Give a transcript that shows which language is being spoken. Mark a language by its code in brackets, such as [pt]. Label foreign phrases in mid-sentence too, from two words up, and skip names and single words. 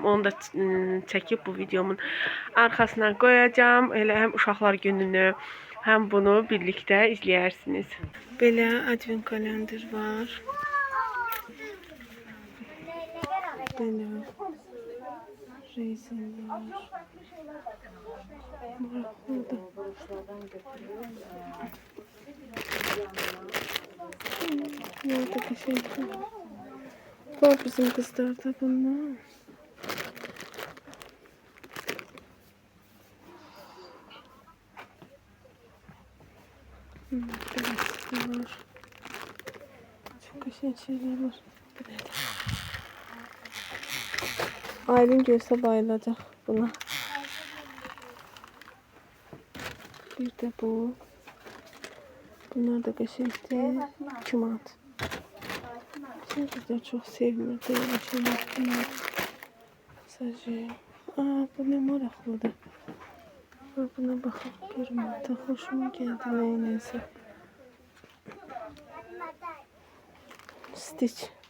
[az] Onu da çəkib bu videomun arxasına qoyacağam. Elə həm uşaqlar gününü, həm bunu birlikdə izləyərsiniz. Belə advent kalender var. Belə rezin var. [tr] Nerede bir şey var bizim kızlarda bunlar. Böyle var. Çok güzel şeyler var. Aylin görse bayılacak buna. Bir de bu. [az] Bunlar da qəşəngdir. 2 manat. Bizdə çox sevmirdi elə şeylər. Bunlar sajı. Bu nə maraqlıdır. Buna baxıb 1 manata xoşuma gəldi nəyinəsə. Stitch.